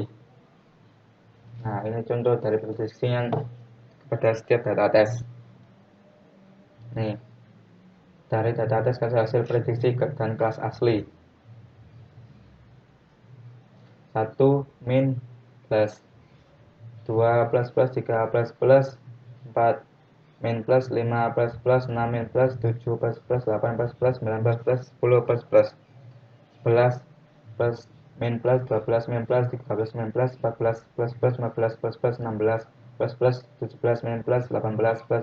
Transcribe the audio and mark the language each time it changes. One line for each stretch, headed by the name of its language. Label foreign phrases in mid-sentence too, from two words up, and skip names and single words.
Indonesian: Nah, ini contoh dari prediksi yang kepada setiap data tes. Nih, dari data tes kasih hasil prediksi dan kelas asli. 1 min plus 2 plus plus 3 plus plus 4 min plus 5 plus plus 6 min plus 7 plus plus 8 plus plus 9 plus plus 10 plus plus 11 plus min plus 12 min plus 13 min plus 14 plus plus 15 plus plus 16 plus plus 17 min plus 18 plus